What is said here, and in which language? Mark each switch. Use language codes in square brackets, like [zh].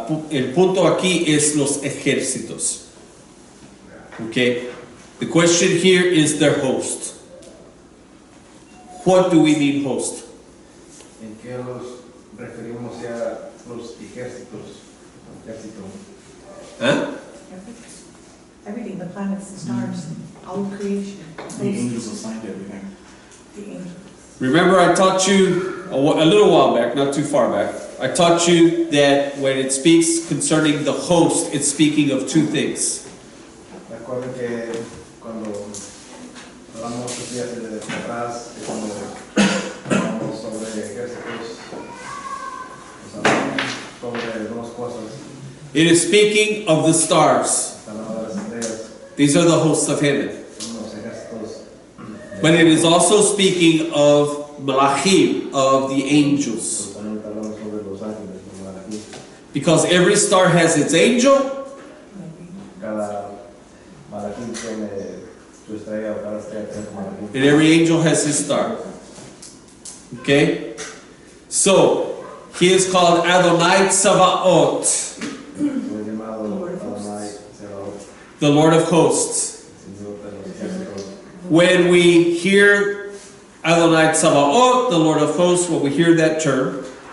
[es] El punto aquí es los ejércitos. [en] Okay, the question here is their host. What do we mean host? [es] ¿En qué los referimos ya los ejércitos? Ejército. Huh? [en] Everything, the planets, the stars, all of creation. The angels assigned everything. The angels. Remember I taught you a little while back, not too far back, I taught you that when it speaks concerning the host, it's speaking of two things. [es] Recuerden que cuando hablamos estos días de atrás, cuando hablamos sobre ejércitos, hablamos sobre dos cosas. [en] It is speaking of the stars. [es] Hablando de las estrellas, [en] These are the hosts of heaven. [es] son los ejércitos. [en] But it is also speaking of Malachim, of the angels. [es] Pero también hablamos sobre los ángeles, los malachim. [en] Because every star has its angel, [es] Cada malachim tiene su estrella, o cada estrella tiene su malachim. [en] and every angel has his star. Okay? So, he is called Adonai Tzavaot, [es] Fue llamado Adonai Tsebaot, [en] the Lord of hosts. [es] Señor de los ejércitos. [en] When we hear Adonai Tzavaot, the Lord of hosts, when we hear that term,